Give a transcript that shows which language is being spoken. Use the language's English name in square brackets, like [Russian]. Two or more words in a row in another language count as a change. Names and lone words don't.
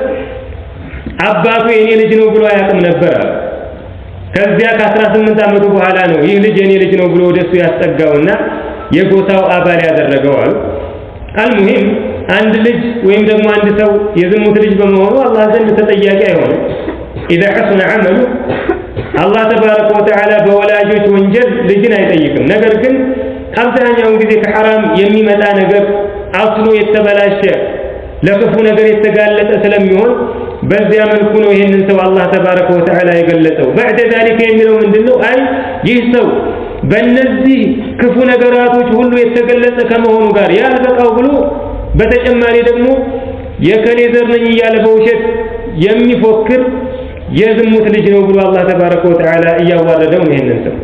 [Amharic] አባቱ የኔ ልጅ ነው ብሎ አያውቅም ነበር። ከዚያ ከ18 ዓመቱ በኋላ ነው ይህ ልጅ የኔ ልጅ ነው ብሎ ወደሱ ያስጠጋውና የጎሳው አባል ያደረገው አሉ። አልሙሂም አንድ ልጅ ወይም ደግሞ አንድ ሰው የዝሙት ልጅ በመሆኑ አላህ ዘንድ ተጠያቂ አይሆንም። [Arabic] إذا حسن عمله الله تبارك وتعالى [Amharic] በወላጆች ወንጀል ልጅን አይጠይቅም። ነገር ግን አብዛኛውን ጊዜ ከሐራም የሚመጣ ነገር አስሉ የተበላሸ ለክፉ ነገር የተጋለጠ ስለሚሆን በዚያ መልኩ ነው ይሄንን ሰው አላህ [Arabic] تبارك وتعالى [Amharic] የገለጸው። [Arabic] بعد ذلك [Amharic] የሚለው ምንድነው? አይ ይህ ሰው በእነዚህ ክፉ ነገራቶች ሁሉ የተገለጸ ከመሆኑ ጋር ያልበቃው ብሎ በተጨማሪ ደግሞ የከሌ ዘር ነኝ እያለ በውሸት የሚፎክር የዝሙት ልጅ ነው ብሎ አላህ [Arabic] تبارك وتعالى [Amharic] እያዋረደው ነው ይሄንን ሰው።